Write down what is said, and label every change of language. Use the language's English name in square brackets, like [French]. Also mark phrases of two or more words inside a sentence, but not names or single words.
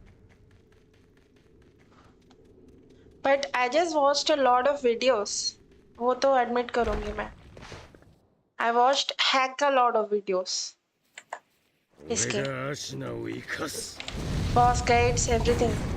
[English] but I just watched a lot of videos, [Hindi] वो तो एडमिट करूंगी मैं. [English] I watched hack a lot of videos. [Hindi] इसके [Japanese] 俺がアシナを生かす。 [English] boss guides everything.